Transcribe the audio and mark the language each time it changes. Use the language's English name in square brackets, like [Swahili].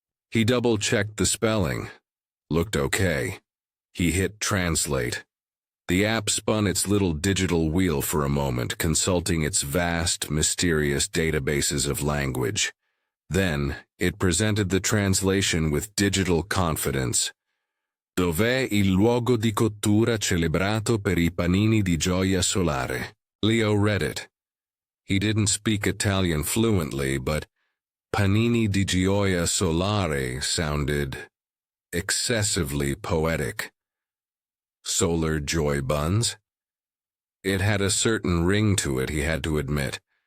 [English] He double-checked the spelling. Looked okay. He hit translate. The app spun its little digital wheel for a moment, consulting its vast, mysterious databases of language. Then, it presented the translation with digital confidence. [Italian] "Dov'è il luogo di cottura celebrato per I panini di gioia solare?" [English] Leo read it. He didn't speak Italian fluently, but [Italian] panini di gioia solare [English] sounded excessively poetic. Solar joy buns? It had a certain ring to it, he had to admit.